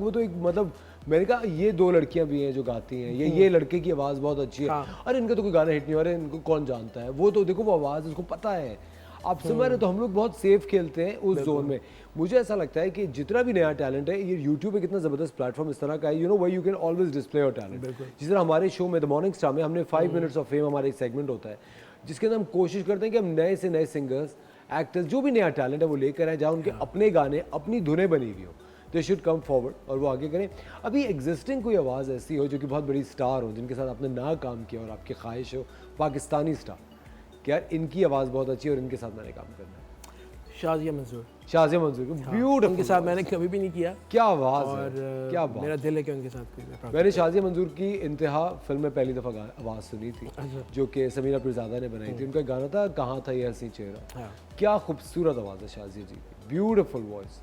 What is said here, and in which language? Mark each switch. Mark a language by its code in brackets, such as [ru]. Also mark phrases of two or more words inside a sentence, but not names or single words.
[hi] वो तो एक मतलब मैंने कहा ये 2 लड़कियां भी हैं जो गाती हैं, ये लड़के की आवाज़ बहुत अच्छी है, अरे इनका तो कोई गाना हिट नहीं हो रहा है, इनको कौन जानता है। वो तो देखो वो आवाज़ उसको पता है। आप समझ रहे, तो हम लोग बहुत सेफ खेलते हैं उस जोन में। मुझे ऐसा लगता है कि जितना भी नया टैलेंट है, ये यूट्यूब एक इतना ज़बरदस्त प्लेटफॉर्म इस तरह का है, [en] you know where you can always display your talent. [hi] जिस तरह हमारे शो में द मॉर्निंग स्टार में हमने 5 [en] minutes of fame [hi] हमारा एक सेगमेंट होता है, जिसके अंदर हम कोशिश करते हैं कि हम नए से नए [en] singers, actors, [hi] जो भी नया टैलेंट है वो लेकर आए, जहाँ उनके अपने गाने, अपनी धुनें बनी हुई हो, [en] they should come forward [hi] और वो आगे करें। अभी एग्जिस्टिंग कोई आवाज़ ऐसी हो जो कि बहुत बड़ी स्टार हो, जिनके साथ आपने ना काम किया और आपकी ख्वाहिश हो पाकिस्तानी स्टार कि यार इनकी आवाज़ बहुत अच्छी है और इनके साथ मैंने काम करना है? शाज़िया मंसूर। शाज़िया मंसूर, ब्यूटीफुल। उनके साथ मैंने कभी भी नहीं किया। क्या आवाज़ और है, क्या बात। मेरा दिल है कि उनके साथ कोई। मैंने शाज़िया मंसूर की इंतहा फिल्म में पहली दफ़ा आवाज़ सुनी थी, जो कि समीरा पीरज़ादा ने बनाई थी। उनका गाना था कहाँ था ये हंसी चेहरा। क्या खूबसूरत आवाज़ है शाज़िया जी की, [en] beautiful voice.